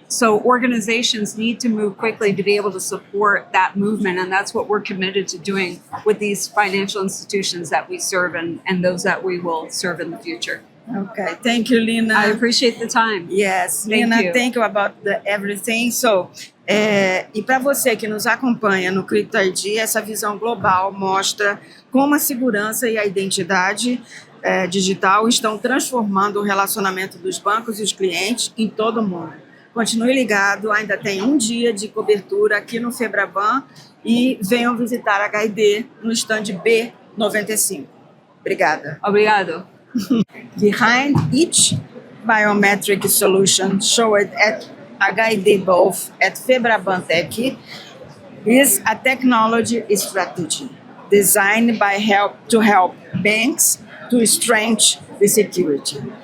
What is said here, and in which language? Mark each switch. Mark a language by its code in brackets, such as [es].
[en] So organizations need to move quickly to be able to support that movement. And that's what we're committed to doing with these financial institutions that we serve and those that we will serve in the future. Okay, thank you, Lina. I appreciate the time. Yes, Thank Lina, you. thank you about everything. [pt] So, e para você que nos acompanha no Crypto ID, essa visão global mostra como a segurança e a identidade digital estão transformando o relacionamento dos bancos e os clientes em todo o mundo. Continue ligado, ainda tem um dia de cobertura aqui no Febraban e venham visitar a HID no stand B95. Obrigada. Obrigado. [en] Behind each biometric solution showed at HID both at Febraban Tech is a technology strategy designed to help banks to strengthen the security.